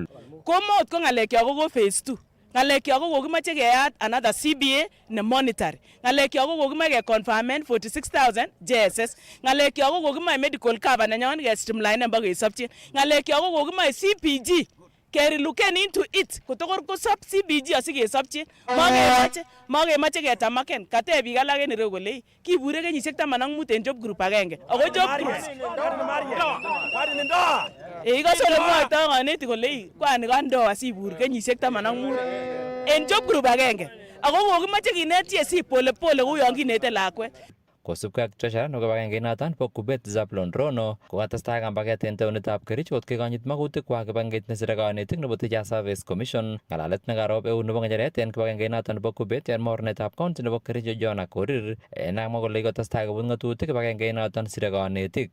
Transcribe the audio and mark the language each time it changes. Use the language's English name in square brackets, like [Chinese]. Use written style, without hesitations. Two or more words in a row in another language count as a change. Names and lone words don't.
[Kalenjin] Komot ko ng'alekyok ko phase 2. Ng'alekyok ko kokimache keyat [English] another CBA [Kalenjin] ne monetary. Ng'alekyok ko kokimache ke confirmen 46,000 JSS. Ng'alekyok ko kokimache [English] medical cover [Kalenjin] nenyon ke streamline mbo kesopchi. Ng'alekyok ko kokimache CPG keriluken [English] into it [Kalenjin] kotokor kosop CPG asikesopchi. Makemache ketamaken. Kateb biik alak en ireu kole kibure kenyisiek 15 en [English] job group [Kalenjin] agenge. Ako [English] job group [Kalenjin] ikose ole mwoitoi kanetik kole kwani kandoa sibur kenyisiek 15 en [English] job group [Kalenjin] agenge. Ako kokimache kinet TSC pole pole kou yon kinete lakwet. Kosubkei ak treasurer nebo kibagengeit noton bo Kubet Zablon Rono kokatestai kambaget en taonitab Kericho kot kekonyit makutikwak kibagengeit nesire kanetik nebo Teachers Service Commission. Ng'alalet nekarob eun nebo ng'echeret en kibagengeit noton nebo Kubet en mornetab county nebo Kericho John Korir namwa kole ikotestai kobut ng'atutik kibagengeit noton sire kanetik.